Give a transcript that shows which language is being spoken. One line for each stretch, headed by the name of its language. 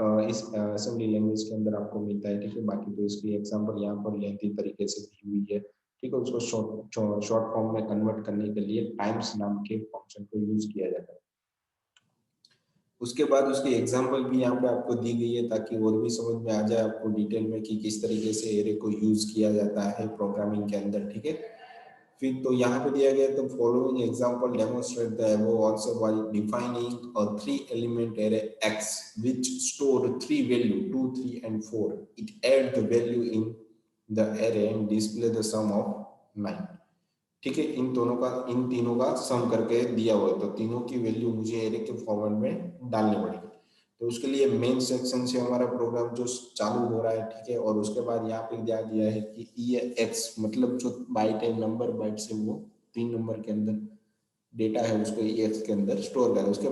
Hindi: इस assembly language के अंदर आपको मिलता है ठीक है बाकी तो इसकी एग्जांपल यहाँ पर लेंथी तरीके से दी हुई है ठीक है उसको शॉर्ट फॉर्म में कन्वर्ट करने के लिए टाइम्स नाम के फंक्शन को यूज किया जाता है उसके बाद उसकी एग्जांपल भी यहाँ पे आपको दी गई है ताकि और भी समझ में आ जाए आपको डिटेल में कि किस तरीके से एरे को यूज किया जाता है प्रोग्रामिंग के अंदर ठीक है फिर तो यहाँ पे दिया गया तो
English: Following example demonstrate the above answer by defining a 3 element array x which store 3 value 2 3 and 4 it add the value in the array and display the sum of 9।
Hindi: ठीक है, इन तीनों का सम करके दिया हुआ है, तो तीनों की वैल्यू मुझे एरे के फॉर्मेट में डालनी पड़ेगी। तो उसके लिए मेन सेक्शन से हमारा प्रोग्राम जो चालू हो रहा है, ठीक है, और उसके बाद यहाँ पे दिया है कि ये एक्स मतलब जो बाइट है, नंबर बाइट से वो 3 नंबर के अंदर डेटा है उसको ई एक्स के अंदर स्टोर करें।